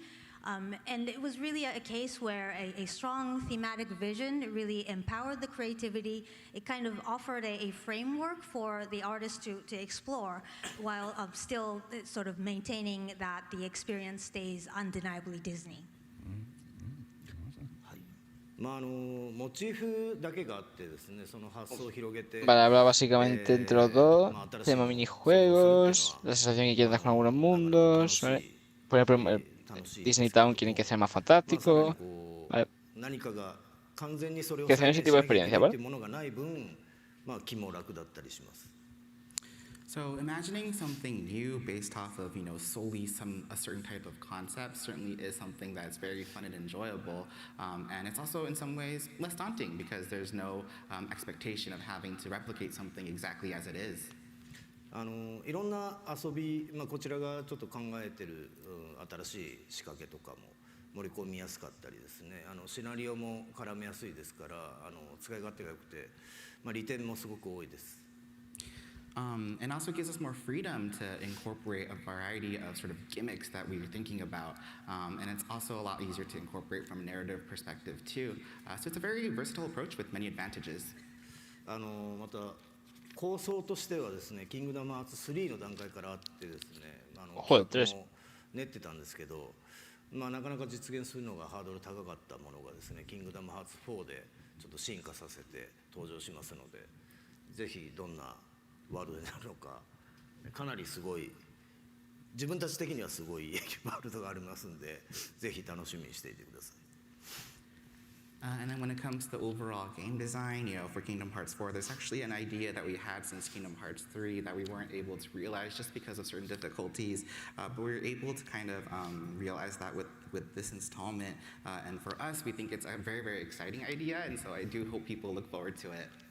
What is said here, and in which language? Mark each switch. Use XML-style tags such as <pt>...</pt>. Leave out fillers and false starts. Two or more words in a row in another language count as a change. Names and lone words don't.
<en>And it was really a case where a strong thematic vision really empowered the creativity. It kind of offered a framework for the artist to explore while still sort of maintaining that the experience stays undeniably Disney.</en> <ja>モチーフだけがあってですね、その発想を広げて、</ja> <es>Vale, habla básicamente entre los dos. Tenemos minijuegos, la sensación que quieres dar con algunos mundos. ¿Vale? Por ejemplo, Disney Town quieren que sea más fantástico. ¿Vale?</es> <ja>何かが完全にそれを</ja> <es>Que sea ese tipo de</es> <ja>再現でき</ja> <es>experiencia,</es> <ja>るっ</ja> <es>¿vale?</es> <ja>ていうものがない分、まあ気も楽だったりします。</ja> <en>So imagining something new based off of, solely a certain type of concept certainly is something that's very fun and enjoyable. And it's also in some ways less daunting because there's no expectation of having to replicate something exactly as it is.</en> <ja>いろんな遊び、こちらがちょっと考えてる、新しい仕掛けとかも盛り込みやすかったりですね、シナリオも絡めやすいですから、使い勝手が良くて、利点もすごく多いです。</ja> <en>And also gives us more freedom to incorporate a variety of sort of gimmicks that we were thinking about. And it's also a lot easier to incorporate from a narrative perspective too. So it's a very versatile approach with many advantages.</en> <ja>また構想としてはですね、キングダムハーツ3の段階からあってですね、企画も練ってたんですけど、なかなか実現するのがハードル高かったものがですね、キングダムハーツ4でちょっと進化させて登場しますので、ぜひどんなワールドになるのか、かなりすごい、自分たち的にはすごいワールドがありますんで、ぜひ楽しみにしていてください。</ja> <en>And then when it comes to the overall game design, for Kingdom Hearts 4, there's actually an idea that we had since Kingdom Hearts 3 that we weren't able to realize just because of certain difficulties. But we were able to kind of realize that with this installment. And for us, we think it's a very, very exciting idea. And so I do hope people look forward to it.</en>